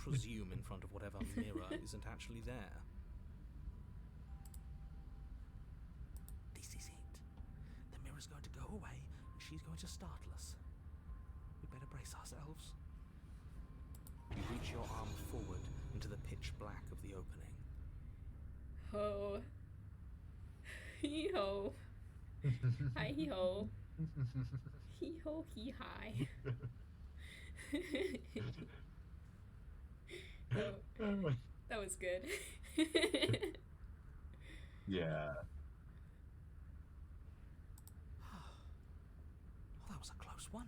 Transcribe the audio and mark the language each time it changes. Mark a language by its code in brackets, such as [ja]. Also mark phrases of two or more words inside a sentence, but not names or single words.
[en] presume in front of whatever mirror isn't actually there. This is it. The mirror's going to go away, and she's going to startle us. We better brace ourselves. You reach your arm forward into the pitch black of the opening. Ho. Hee ho. Hi hee ho. Hee ho hee hi. That was good. Yeah. Oh, that was a close one.